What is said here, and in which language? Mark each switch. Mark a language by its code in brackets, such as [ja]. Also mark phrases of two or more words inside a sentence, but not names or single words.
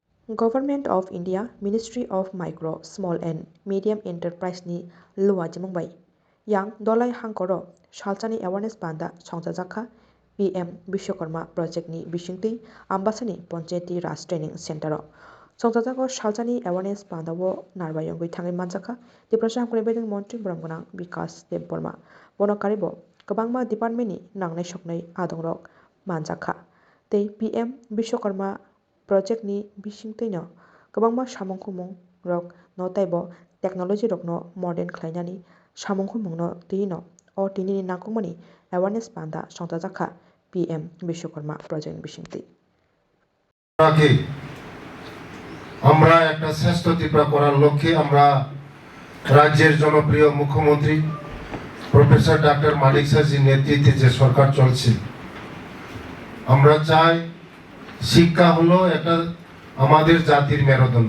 [trp] Government of India Ministry of Micro, Small and Medium Enterprise ni luwa jimungbai. Yang dolai hangkoro shalchani awareness banda songjajakha PM Bishwakarma project ni bishingti ambasani Panchayati Raj Training Center. Songjajako shalchani awareness banda wo narbayongui thangai manjakha Deprasam Kunibeding Montri Bramganang Vikas Dev Burma. Bono karibo kabangma department ni nangnai soknai adongrok manjakha. Tei PM Bishwakarma project ni bisingtaino kabangma samongkhumung rok no taibo technology rok no modern khlainani samongkhumung no tino o tinini nangkukmani awareness banda songjajakha PM Bishwakarma project bisingti [bn] আমরা একটা শ্রেষ্ঠ ত্রিপুরা করার লক্ষ্যে আমরা রাজ্যের জনপ্রিয় মুখ্যমন্ত্রী প্রফেসর ডক্টর মানিক স্যারজির নেতৃত্বে যে সরকার চলছে আমরা চাই শিক্ষা হলো একটা আমাদের জাতির মেরুদণ্ড।